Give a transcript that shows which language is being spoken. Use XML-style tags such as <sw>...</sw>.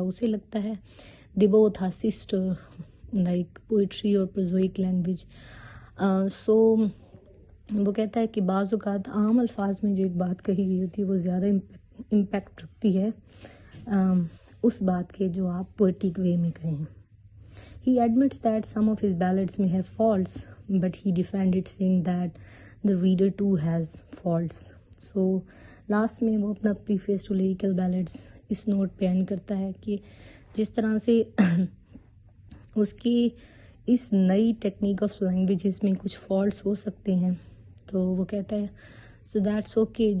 <ur>اسے لگتا ہے</ur> <en>The both are sister, like poetry اور prosaic language.</en> <ur>سو وہ کہتا ہے کہ بعض اوقات عام الفاظ میں جو ایک بات کہی گئی ہوتی ہے وہ زیادہ امپیکٹ رکھتی ہے اس بات کے جو آپ پوئٹک وے میں کہیں.</ur> <en>He admits that some of his ballads may have faults, but he defended saying that the reader too has faults. So last</en> <ur>میں وہ اپنا preface to lyrical ballads اس note پہ اینڈ کرتا ہے کہ جس طرح سے اس کی اس نئی ٹیکنیک آف لینگویجز میں کچھ فالٹس ہو سکتے ہیں، تو وہ کہتا ہے</ur> <en>So that's okay.</en>